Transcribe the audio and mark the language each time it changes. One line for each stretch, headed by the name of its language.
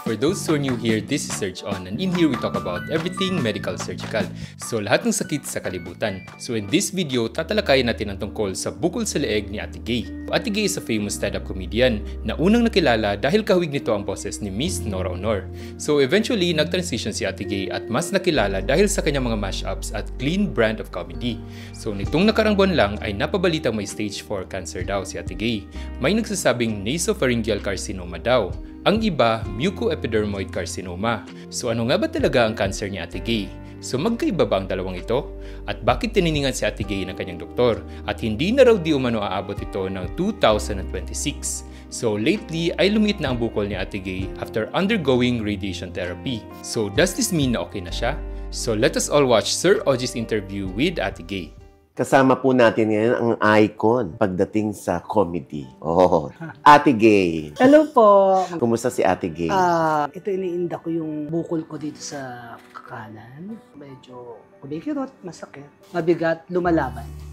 English: For those who are new here, this is Serge On, and in here we talk about everything medical surgical.
Filipino: So lahat ng sakit sa kalibutan. So in this video, tatalakayin natin ang tungkol sa bukol sa leeg ni Ate Gay. Ate Gay
English: is a famous stand-up comedian
Filipino: na unang nakilala dahil kahawig nito ang boses ni Miss Nora Aunor. So eventually, nag-transition si Ate Gay at mas nakilala dahil sa kanyang mga mashups at clean brand of comedy. So nitong nakarang buwan lang ay napabalitang may stage 4 cancer daw si Ate Gay. May nagsasabing nasopharyngeal carcinoma daw. Ang iba, mucoepidermoid carcinoma. So ano nga ba talaga ang cancer ni Ate Gay? So magkaiba ba ang dalawang ito? At bakit tininingan si Ate Gay ng kanyang doktor? At hindi na raw di umano aabot ito ng 2026. So lately ay lumiit na ang bukol ni Ate Gay
English: after undergoing radiation therapy.
Filipino: So
English: does this mean
Filipino: na okay na siya?
English: So let us all watch Sir Oji's interview with Ate Gay.
Filipino: Kasama po natin ngayon ang icon pagdating sa comedy. Oh, Ate Gay. Hello po. Kumusta si Ate Gay? Ito iniinda ko yung bukol ko dito sa kanan. Medyo kumikirot, masakit, mabigat, lumalaban.